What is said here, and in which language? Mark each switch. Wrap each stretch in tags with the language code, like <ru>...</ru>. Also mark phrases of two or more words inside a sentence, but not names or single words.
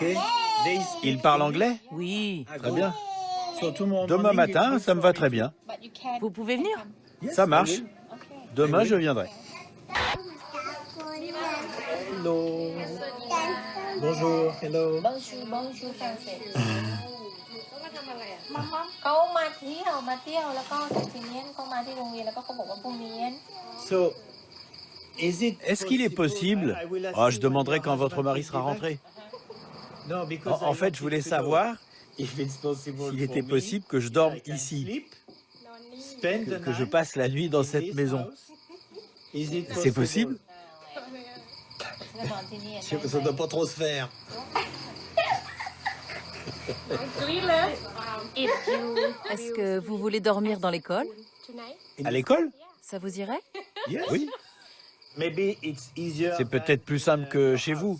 <fr>Il parle anglais? Oui. Très bien. Demain matin, ça me va très bien. Vous pouvez venir. Ça marche. Demain, je viendrai.</fr> <en>Hello. Bonjour. Hello.</en> <th>เขามาเที่ยวแล้วก็เสร็จทีนี้เขามาที่โรงเรียนแล้วก็เขาบอกว่าพรุ่งนี้</th> <fr>So, Est-ce qu'il est possible... Oh, je demanderai quand votre mari sera rentré. En fait, je voulais savoir s'il était possible que je dorme ici, que je passe la nuit dans cette maison. C'est possible?</fr> <th>จะนอนที่นี่</th> <fr>Ça ne doit pas trop se faire. Est-ce que vous voulez dormir dans l'école? À l'école? Ça vous irait? Oui. C'est peut-être plus simple que chez vous.</fr>